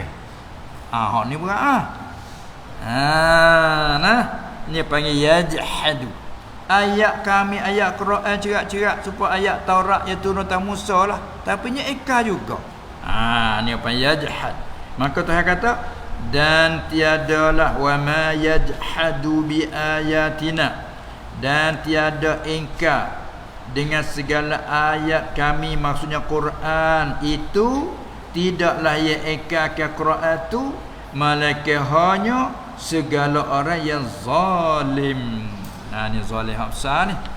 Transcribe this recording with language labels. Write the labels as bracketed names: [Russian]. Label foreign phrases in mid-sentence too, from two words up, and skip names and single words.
[Malay] Hak ni berat ni panggil yajhadu. Ayat kami ayat Quran cerak-cerak supaya ayat Taurat yang turun atas Musa lah. Tapi ni ingkar juga. Ni apa yajhad. Maka Tuhan kata dan tiadalah [Arabic] و ما يجحد بآياتنا, [Malay] dan tiada ingkar dengan segala ayat kami, maksudnya Quran itu, tidaklah ia ingkar ke Quran itu malaikat hanya segala orang yang zalim. Ni zalim hak besar ni.